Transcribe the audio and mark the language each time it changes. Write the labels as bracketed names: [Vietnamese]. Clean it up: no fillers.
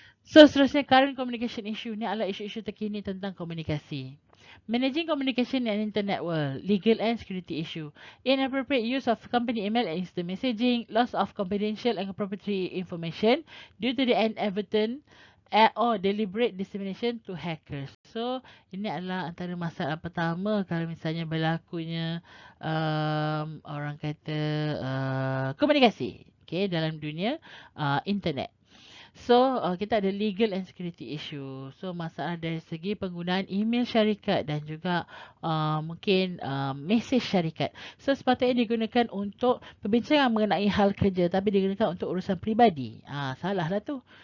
[Malay] So seterusnya, current communication issue ni adalah isu-isu terkini tentang komunikasi. [English] Managing communication in internet world, legal and security issue, inappropriate use of company email and instant messaging, loss of confidential and proprietary information due to the inadvertent or deliberate dissemination to hackers. [Malay] So, ini adalah antara masalah pertama kalau misalnya berlakunya orang kata komunikasi, okay, dalam dunia internet. [English] So, [Malay] kita ada [English] legal and security issue. [Malay] So, masalah dari segi penggunaan email syarikat dan juga mungkin mesej syarikat. So, sepatutnya digunakan untuk perbincangan mengenai hal kerja tapi digunakan untuk urusan peribadi. Salah lah tu.